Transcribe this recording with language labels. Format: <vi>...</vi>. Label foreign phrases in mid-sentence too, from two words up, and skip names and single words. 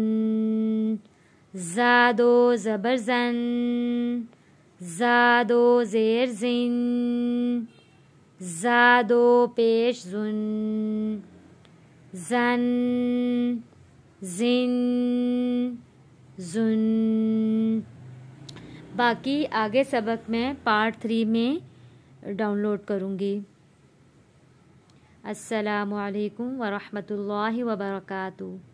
<ur>زا 2 زبر زن، زا 2 زیر زن، زا 2 پیش زن، زن زن زن۔ باقی آگے سبق میں پارٹ 3 میں ڈاؤن لوڈ کروں گی۔</ur> <ar>السلام علیکم ورحمۃ اللہ وبرکاتہ۔</ar>